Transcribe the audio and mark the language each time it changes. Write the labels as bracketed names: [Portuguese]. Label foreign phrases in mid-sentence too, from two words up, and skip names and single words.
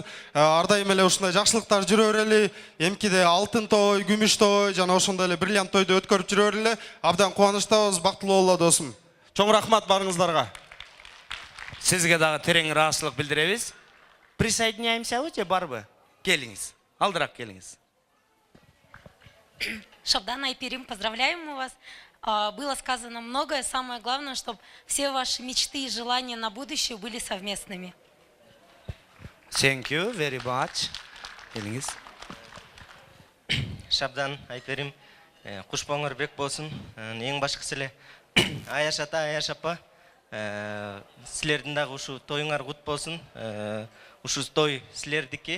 [Kyrgyz] Ар дайым эле ушундай жакшылыктар жүрө берели. Эмкиде алтын той, күмүш той, жана ошондой эле бриллиант тойду өткөрүп жүрө берели. Абдан кубанычтабыз, бактылуу боло досум. Чоң рахмат барыңыздарга. Сизге дагы терең ыраазычылык билдиребиз. [Russian] Присоединяемся же барбы? [Kyrgyz] Келиңиз. Алдыраак келиңиз. Шабдан, Айперим, [Russian] поздравляем мы вас. Было сказано многое. Самое главное, чтобы все ваши мечты и желания на будущее были совместными. [English] Thank you very much. [Kyrgyz] Келиңиз. Шабдан, Айперим, кушпоңор бек болсун. Эң башкысы эле Аяш ата, Аяш апа, силердин дагы ушу тоюңар кут болсун. Ушу той силердики.